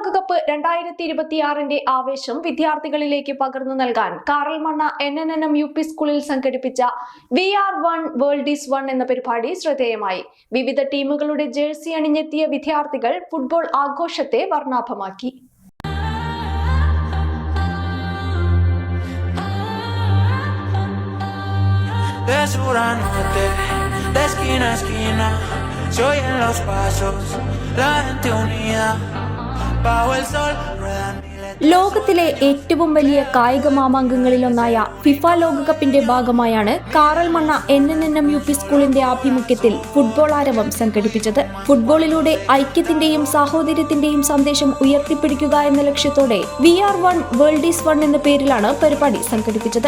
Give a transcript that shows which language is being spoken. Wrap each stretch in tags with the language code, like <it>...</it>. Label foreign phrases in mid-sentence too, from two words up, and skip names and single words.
<ml>ലോകകപ്പ് 2026 ആവേശം വിദ്യാർത്ഥികളിലേക്ക് പകർന്നു നൽകാൻ കാറൽമണ്ണ NNNM UP സ്കൂളിൽ സംഘടിപ്പിച്ച</ml> <en>We Are One World Is One</en> <ml>എന്ന പരിപാടി ശ്രദ്ധേയമായി. വിവിധ ടീമുകളുടെ ജേഴ്സി അണിഞ്ഞെത്തിയ വിദ്യാർത്ഥികൾ ഫുട്ബോൾ ആഘോഷത്തെ വർണ്ണാഭമാക്കി.</ml> <es>De esquina a esquina, se oyen los pasos, la gente unida, bajo el sol ruedan.</es> <ml>ലോകത്തിലെ ഏറ്റവും വലിയ കായിക മാമാങ്കങ്ങളിലൊന്നായ ഫിഫ ലോകകപ്പിന്റെ ഭാഗമായാണ് കാറൽമണ്ണ NNNM UP സ്കൂളിന്റെ ആഭിമുഖ്യത്തിൽ ഫുട്ബോൾ ആരവം സംഘടിപ്പിച്ചത്. ഫുട്ബോളിലൂടെ ഐക്യത്തിന്റെയും സാഹോദര്യത്തിന്റെയും സന്ദേശം ഉയർത്തിപ്പിടിക്കുക എന്ന ലക്ഷ്യത്തോടെ</ml> <en>We Are One World Is One</en> <ml>എന്ന പേരിലാണ് പരിപാടി സംഘടിപ്പിച്ചത്.</ml>